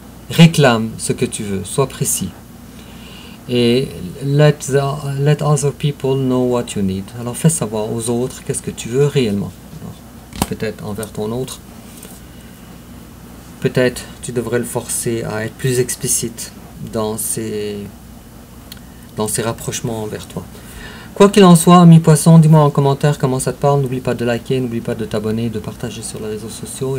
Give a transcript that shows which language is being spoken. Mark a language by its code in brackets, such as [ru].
[fr] Réclame ce que tu veux, sois précis. [en] Et let other people know what you need. [fr] Alors, fais savoir aux autres qu'est-ce que tu veux réellement. Peut-être envers ton autre. peut-être tu devrais le forcer à être plus explicite dans ses rapprochements envers toi. Quoi qu'il en soit, ami poisson, dis-moi en commentaire comment ça te parle. N'oublie pas de liker, n'oublie pas de t'abonner, de partager sur les réseaux sociaux.